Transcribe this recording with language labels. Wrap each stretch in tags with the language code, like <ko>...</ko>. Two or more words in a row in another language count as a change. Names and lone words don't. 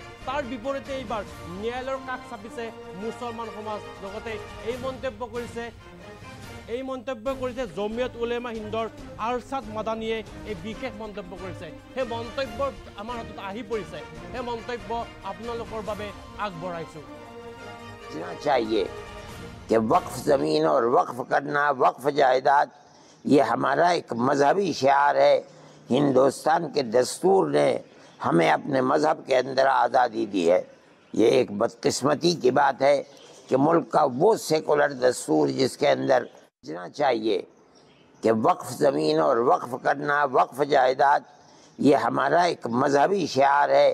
<as>তাৰ বিপৰীতে এইবাৰ ন্যায়ালয়ৰ কাষ চাপিছে মুছলমান সমাজ। লগতে এই মন্তব্য কৰিছে জমিয়ত উলেমা হিন্দৰ আৰছাদ মাদানীয়ে। এই বিশেষ মন্তব্য কৰিছে। সেই মন্তব্য আমাৰ হাতত আহি পৰিছে। সেই মন্তব্য আপোনালোকৰ বাবে আগবঢ়াইছোঁ।</as> <ur>کہ وقف زمین اور وقف کرنا، وقف جائیداد، یہ ہمارا ایک مذہبی شعار ہے. ہندوستان کے دستور نے ہمیں اپنے مذہب کے اندر آزادی دی ہے. یہ ایک بدقسمتی کی بات ہے کہ ملک کا وہ سیکولر دستور جس کے اندر سمجھنا چاہیے کہ وقف زمین اور وقف کرنا، وقف جائیداد، یہ ہمارا ایک مذہبی شعار ہے.</ur>